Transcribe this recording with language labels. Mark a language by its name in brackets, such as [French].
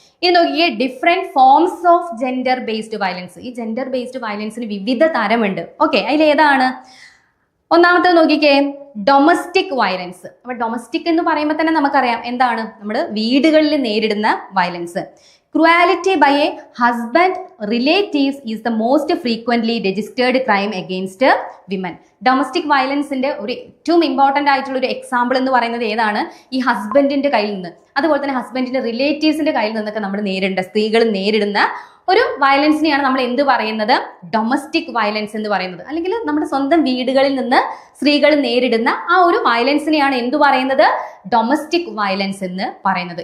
[Malayalam] ഇനി നോക്കിയേ, [English] Different forms of gender based violence. [Malayalam] ഈ ജെൻഡർ ബേസ്ഡ് വയലൻസിന് വിവിധ തരമുണ്ട്. ഓക്കെ, അതിലേതാണ്? ഒന്നാമത്തെ നോക്കിക്കേ, ഡൊമസ്റ്റിക് വയലൻസ്. അപ്പൊ ഡൊമസ്റ്റിക് എന്ന് പറയുമ്പോൾ തന്നെ നമുക്കറിയാം എന്താണ്, നമ്മുടെ വീടുകളിൽ നേരിടുന്ന violence. [English] Cruelty by a husband relatives is the most frequently registered crime against women. [Malayalam] Domestic വയലൻസിന്റെ ഒരു ഏറ്റവും ഇമ്പോർട്ടന്റ് ആയിട്ടുള്ള ഒരു എക്സാമ്പിൾ എന്ന് പറയുന്നത് ഏതാണ്, ഈ ഹസ്ബൻഡിന്റെ കയ്യിൽ നിന്ന്, അതുപോലെ തന്നെ ഹസ്ബൻഡിന്റെ റിലേറ്റീവ്സിന്റെ കയ്യിൽ നിന്നൊക്കെ നമ്മൾ നേരിടേണ്ട, സ്ത്രീകൾ നേരിടുന്ന ഒരു വയലൻസിനെയാണ് നമ്മൾ എന്ത് പറയുന്നത്, ഡൊമസ്റ്റിക് വയലൻസ് എന്ന് പറയുന്നത്. അല്ലെങ്കിൽ നമ്മുടെ സ്വന്തം വീടുകളിൽ നിന്ന് സ്ത്രീകൾ നേരിടുന്ന ആ ഒരു വയലൻസിനെയാണ് എന്ത് പറയുന്നത്, ഡൊമസ്റ്റിക് വയലൻസ് എന്ന് പറയുന്നത്.